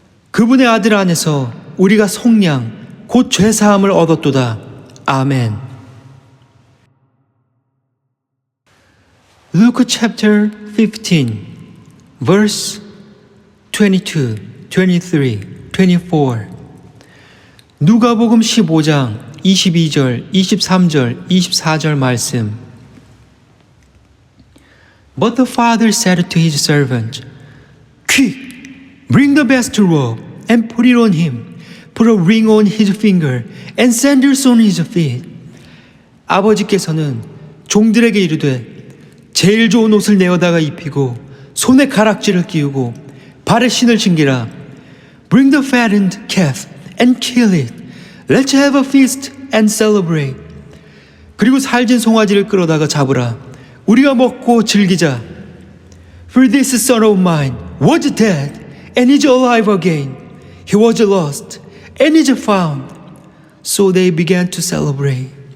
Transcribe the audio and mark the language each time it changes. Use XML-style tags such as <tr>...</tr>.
<ko>그분의 아들 안에서 우리가 속량, 곧 죄사함을 얻었도다. 아멘.</ko> <en>Luke chapter 15 verse 22, 23, 24</en> <ko>누가복음 15장 22절, 23절, 24절 말씀</ko> <en>But the father said to his servant, Quick, bring the best robe and put it on him. Put a ring on his finger and sandals on his feet.</en> <ko>아버지께서는 종들에게 이르되 제일 좋은 옷을 내어다가 입히고 손에 가락지를 끼우고 발에 신을 신기라.</ko> <en>Bring the fattened calf and kill it. Let's have a feast and celebrate.</en> <ko>그리고 살진 송아지를 끌어다가 잡으라. 우리가 먹고 즐기자.</ko> <en>For this son of mine was dead and is alive again. He was lost and is found. So they began to celebrate.</en>